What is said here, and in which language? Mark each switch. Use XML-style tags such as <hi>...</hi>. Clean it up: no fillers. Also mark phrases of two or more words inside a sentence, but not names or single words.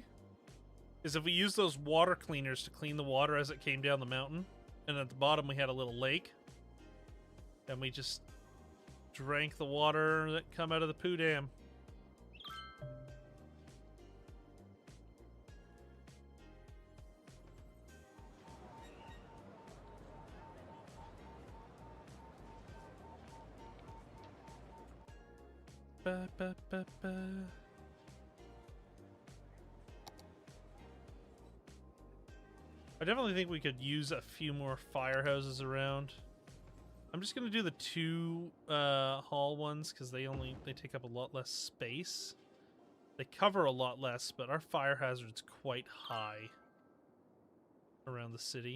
<en>Is if we use those water cleaners to clean the water as it came down the mountain. And at the bottom we had a little lake. And we just drank the water that come out of the poo dam. Ba, ba, ba, ba. I definitely think we could use a few more firehouses around. I'm just gonna do the 2 hall ones because they take up a lot less space. They cover a lot less, but our fire hazard's quite high around the city.</en>